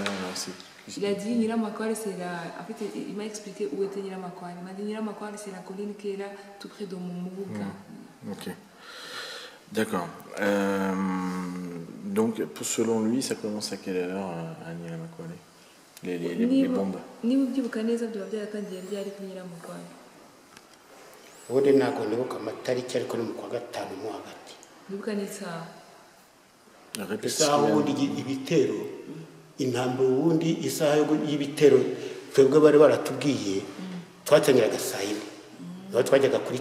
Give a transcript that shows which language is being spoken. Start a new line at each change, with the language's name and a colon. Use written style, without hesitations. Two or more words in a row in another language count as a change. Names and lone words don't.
French: Il a dit Nyiramakware, c'est la... En fait, il m'a expliqué où était Nyiramakware. Il m'a dit Nyiramakware, c'est la colline qui est là, tout près de Moulouga. Ok. D'accord. Donc, selon lui, ça commence à quelle heure à Nyiramakware les bombes?
Kinyarwanda: Niba ubyibuka neza byaba byaratangiye ryari kuri Nyiramakware? Ubundi ntabwo nibuka amatariki ariko ni mu kwa gatanu mo hagati. Nibuka n'isaha? Isaha ubundi ibitero intambwe ubundi isaha y'ibitero twebwe bari baratubwiye twatangiraga saa 4 niho twajyaga kuri